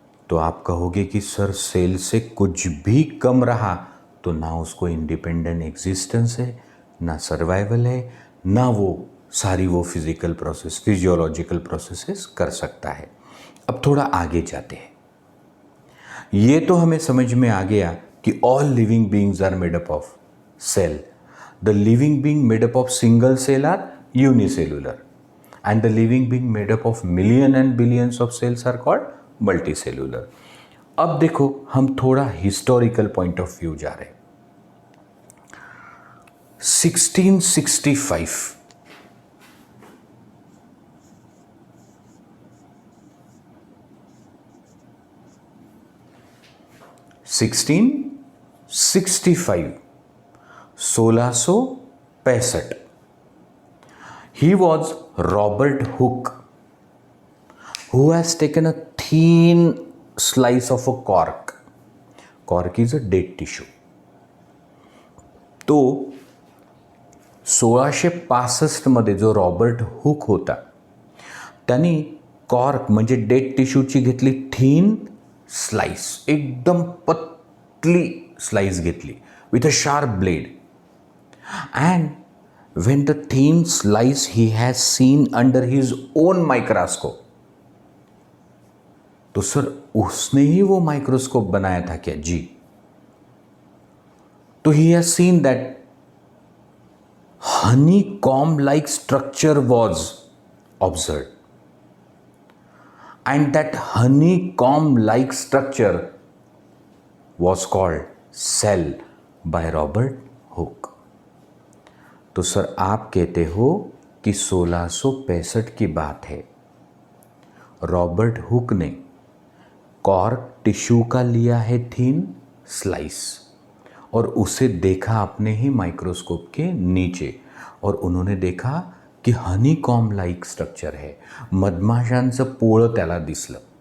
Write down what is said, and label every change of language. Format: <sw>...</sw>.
<hi>तो आप कहोगे कि सर सेल से कुछ भी कम रहा तो ना उसको इंडिपेंडेंट एग्जिस्टेंस है, ना सर्वाइवल है, ना वो सारी वो फिजिकल प्रोसेस, फिजियोलॉजिकल प्रोसेसेस कर सकता है. अब थोड़ा आगे जाते हैं. ये तो हमें समझ में आ गया कि</hi> <en>All living beings are made up of cell. The living being made up of single cell are unicellular and the living being made up of million and billions of cells are called multicellular.</en> <hi>अब देखो हम थोड़ा historical point of view जा रहे हैं.</hi> <en>1665 1665 he was Robert Hooke who has taken a thin slice of a cork. Cork is a dead tissue.</en> <mr>तो 1665 मध्ये जो Robert Hooke होता त्यांनी कॉर्क म्हणजे डेड टिश्यूची घेतली थिन स्लाइस, एकदम पतली स्लाइस घेतली</mr> <en>with a sharp blade. And when the thin slice he has seen under his own microscope,</en> <hi>तो सर उसने ही वो माइक्रोस्कोप बनाया था क्या? जी.</hi> <en>तो he has seen that honeycomb like structure was observed, and that honeycomb like structure was called cell by Robert Hooke.</en> <hi>तो sir आप कहते हो कि 1665 की बात है. रॉबर्ट हुक ने कॉर्क टिश्यू का लिया है थिन स्लाइस और उसे देखा अपने ही माइक्रोस्कोप के नीचे, और उन्होंने देखा की हनीकॉम लाईक स्ट्रक्चर</hi> <mr>आहे, मधमाशांचं पोळं त्याला दिसलं.</mr>